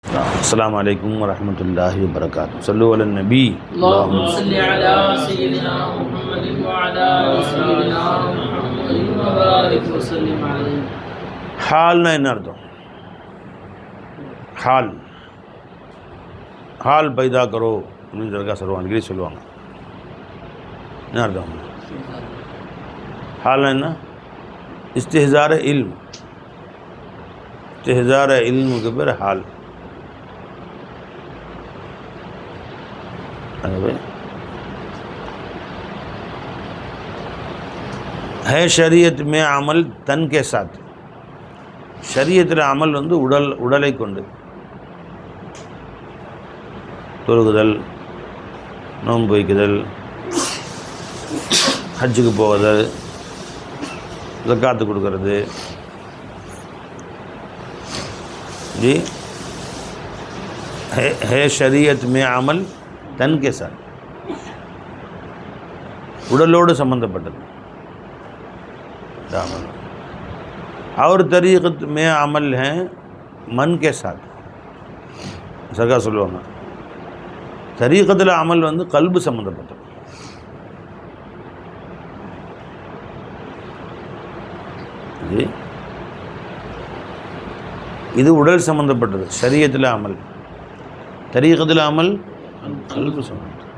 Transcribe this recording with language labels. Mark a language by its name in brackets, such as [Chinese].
[Arabic] السلام عليكم ورحمة الله وبركاته. صلوا على النبي. اللهم صل على سيدنا محمد وعلى آل سيدنا محمد وبارك وسلم عليه. [Tamil] ஹால்னா என்ன அர்த்தம்? [Hindi] Hall hall பைதா கரோ [Tamil] அப்படின்னு ஜர்கா சொல்லுவாங்க, அடிக்கடி சொல்லுவாங்க. என்ன அர்த்தம்? ஹால்னா என்ன? இஸ்திஹ்சார இல்ம். இஸ்திஹ்சார இல்முக்கு பேர் ஹால். [Hindi] है शरीयत में अमल तन के साथ. [Tamil] ஷரியத்தில் அமல் வந்து உடலை கொண்டு தொழுகுதல், நோன்பு வைக்குதல், ஹஜ்ஜுக்கு போவதல், ஸகாத்து கொடுக்கறது. [Hindi] जी है शरीयत में अमल तन के साथ. [Tamil] உடலோடு சம்பந்தப்பட்டது अमल. [Hindi] और तरीक़त में अमल हैं मन के साथ. [Tamil] சகா சொல்லுவாங்க, தரீகத்தில் அமல் வந்து கல்பு சம்மந்தப்பட்டது. இது உடல் சம்மந்தப்பட்டது. ஷரியத்தில் அமல், தரீகத்தில் அமல் கல்பு சம்மந்தப்பட்டது.